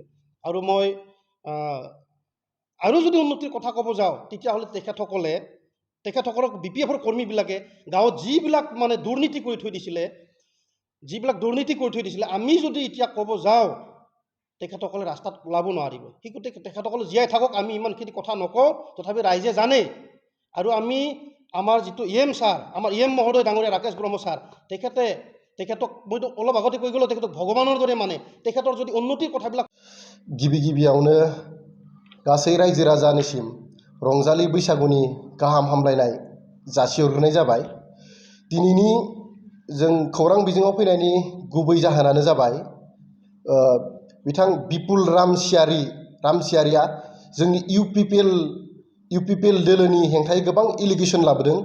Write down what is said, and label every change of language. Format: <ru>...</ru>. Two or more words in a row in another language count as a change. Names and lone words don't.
<as>আৰু মই আৰু যদি উন্নতিৰ কথা ক'ব যাওঁ, তেতিয়াহ'লে তেখেতসকলক BPFৰ কৰ্মীবিলাকে গাঁৱত যিবিলাক মানে দুৰ্নীতি কৰি থৈ দিছিলে, আমি যদি এতিয়া ক'ব যাওঁ, তেখেতসকলে ৰাস্তাত ওলাব নোৱাৰিব। সেই গতিকে তেখেতসকলে জীয়াই থাকক, আমি ইমানখিনি কথা নকওঁ, তথাপি ৰাইজে জানে। আৰু আমাৰ যিটো ছাৰ, আমাৰ মহোদয় ডাঙৰীয়া ৰাকেশ ব্ৰহ্ম ছাৰ, তেখেতক মইতো অলপ আগতে কৈ গ'লোঁ, তেখেতক ভগৱানৰ দৰে মানে। তেখেতৰ যদি উন্নতিৰ কথাবিলাক</as> <brx>गिबियावनो गासै रायजो राजानिसिम रंजालि बैसागुनि गाहाम हामलायनाय जासिहरग्रोनाय जाबाय। दिनैनि जों खौरां बिजोङाव फैनायनि गुबै जाहोनानो जाबाय बिथां बिपुल रामसियारिया जोंनि UPPL दोलोनि हेंथायै गोबां एलिगेसन लाबोदों।</brx>